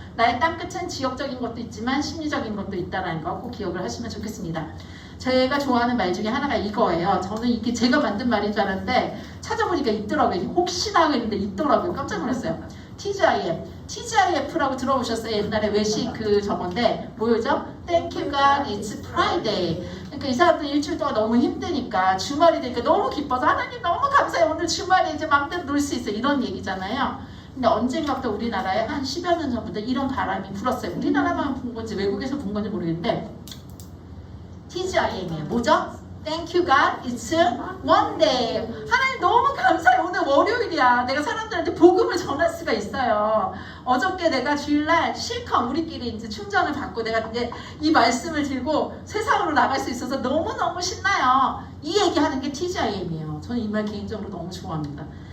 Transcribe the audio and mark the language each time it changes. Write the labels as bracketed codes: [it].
[ko] 나의 땅끝은 지역적인 것도 있지만 심리적인 것도 있다는 거 꼭 기억을 하시면 좋겠습니다. 제가 좋아하는 말 중에 하나가 이거예요. 저는 이게 제가 만든 말인 줄 알았는데 찾아보니까 있더라고요. 혹시나 했는데 있더라고요. 깜짝 놀랐어요. TGIF라고 들어보셨어요? 옛날에 외식 저건데 뭐였죠? [en] Thank you God, it's Friday. [ko] 그러니까 이 사람들 일주일 동안 너무 힘드니까 주말이 되니까 너무 기뻐서 하나님 너무 감사해요. 오늘 주말에 이제 마음대로 놀 수 있어. 이런 얘기잖아요. 근데 언젠가부터 우리나라에 한 10여 년 전부터 이런 바람이 불었어요. 우리나라만 분 건지 외국에서 분 건지 모르겠는데 TGIM이에요. 뭐죠? [en] Thank you God, it's one day. [ko] 하나님 너무 감사해. 오늘 월요일이야. 내가 사람들한테 복음을 전할 수가 있어요. 어저께 내가 주일날 실컷 우리끼리 이제 충전을 받고 내가 이제 이 말씀을 들고 세상으로 나갈 수 있어서 너무너무 신나요. 이 얘기하는 게 TGIM이에요. 저는 이 말 개인적으로 너무 좋아합니다.